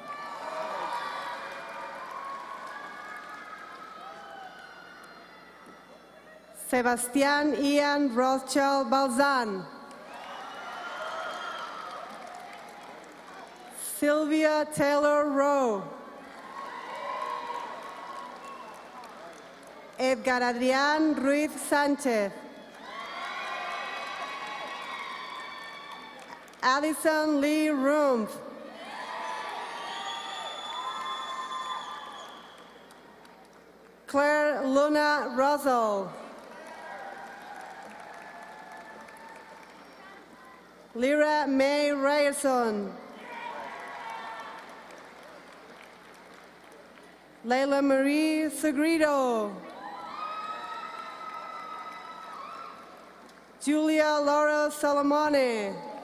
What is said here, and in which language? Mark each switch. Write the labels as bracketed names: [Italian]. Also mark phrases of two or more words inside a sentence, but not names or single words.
[English] Sebastian Ian Rothschild Balzan. Sylvia Taylor Rowe. Edgar Adrián Ruiz Sánchez. Addison Lee Rumpf. Claire Luna Russell. Lyra May Ryerson. Leila Marie Segredo. Julia Laura Salomone.